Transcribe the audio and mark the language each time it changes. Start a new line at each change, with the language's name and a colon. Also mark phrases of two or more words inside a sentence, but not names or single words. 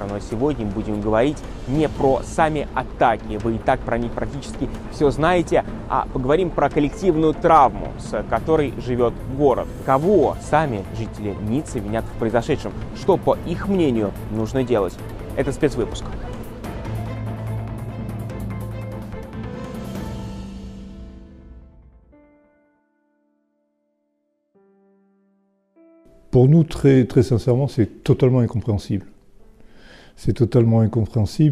Russian: Но сегодня мы будем говорить не про сами атаки. Вы и так про них практически все знаете. А поговорим про коллективную травму, с которой живет город. Кого сами жители Ниццы винят в произошедшем? Что, по их мнению, нужно делать? Это спецвыпуск.
French: Pour nous, très sincèrement, c'est totalement incompréhensible. C'est totalement incompréhensible.